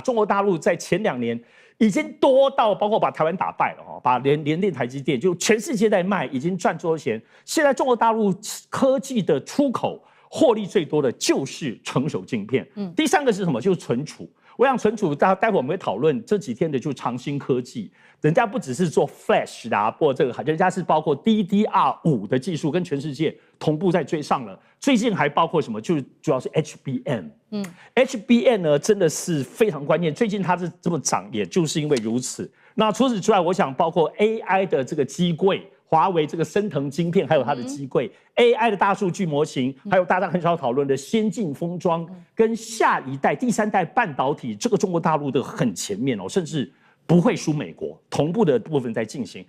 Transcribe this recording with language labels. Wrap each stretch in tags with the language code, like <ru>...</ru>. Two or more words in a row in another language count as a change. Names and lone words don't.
<zh>中國大陸在前2年已經多到包括把台灣打敗了哈，把聯電、台積電就全世界在賣，已經賺多少錢？現在中國大陸科技的出口獲利最多的就是成熟晶片。第三個是什麼？就是存儲。我想存儲，待會我們會討論這幾天的就是長興科技，人家不只是做 Flash 的或這個，人家是包括 DDR5 的技術跟全世界同步在追上了。最近還包括什麼？就是主要是 HBM。HBM 呢真的是非常關鍵，最近它是這麼漲，也就是因為如此。那除此之外，我想包括 AI 的這個機櫃。華為這個昇騰晶片，還有它的機櫃，AI 的大數據模型，還有大家很少討論的先進封裝，跟下一代、第3代半導體，這個中國大陸的很前面哦，甚至不會輸美國，同步的部分在進行。</zh>